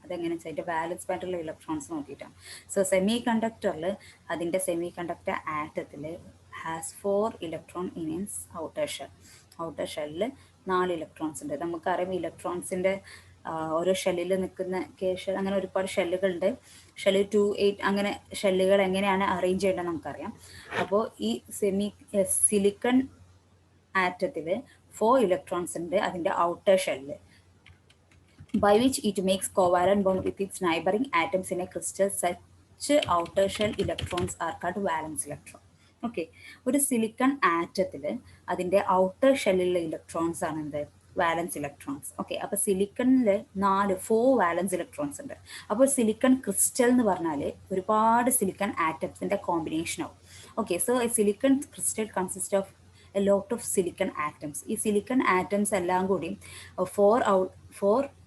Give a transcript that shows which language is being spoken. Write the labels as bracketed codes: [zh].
[ml] അതെങ്ങനെ വെച്ചാൽ അതിൻ്റെ വാലൻസ് ബാൻഡിലുള്ള ഇലക്ട്രോൺസ് നോക്കിയിട്ടാണ്. സോ സെമി കണ്ടക്ടറിൽ അതിൻ്റെ semi conductor ആറ്റത്തിൽ [en] Has 4 electron in its outer shell. [ml] Outer ഷെല്ലിൽ 4 ഇലക്ട്രോൺസ് ഉണ്ട്. നമുക്കറിയാം ഇലക്ട്രോൺസിൻ്റെ ഓരോ ഷെല്ലിൽ നിൽക്കുന്ന ഷെൽ, അങ്ങനെ ഒരുപാട് ഷെല്ലുകളുണ്ട്. ഷെല്ല് 2, 8 അങ്ങനെ ഷെല്ലുകൾ എങ്ങനെയാണ് അറേഞ്ച് ചെയ്യേണ്ടത് നമുക്കറിയാം. അപ്പോൾ ഈ സിലിക്കൺ ആറ്റത്തിൽ 4 ഇലക്ട്രോൺസ് ഉണ്ട് അതിൻ്റെ outer shell, [en] by which it makes covalent bond with its neighboring atoms in a crystal. Such outer shell electrons are called valence electron. [ml] Okay, ഒരു സിലിക്കൺ ആറ്റത്തിൽ അതിൻ്റെ ഔട്ടർ ഷെല്ലിലുള്ള ഇലക്ട്രോൺസ് ആണ് എന്ത്? വാലൻസ് ഇലക്ട്രോൺസ്. ഓക്കെ, അപ്പോൾ സിലിക്കണിൽ 4 വാലൻസ് electrons ഉണ്ട്. അപ്പോൾ silicon crystal എന്ന് പറഞ്ഞാൽ ഒരുപാട് സിലിക്കൺ ആറ്റംസിൻ്റെ കോമ്പിനേഷൻ ആവും. [en] Okay, so a silicon crystal consist of a lot of silicon atoms. [ml] ഈ സിലിക്കൺ ആറ്റംസ് എല്ലാം കൂടി 4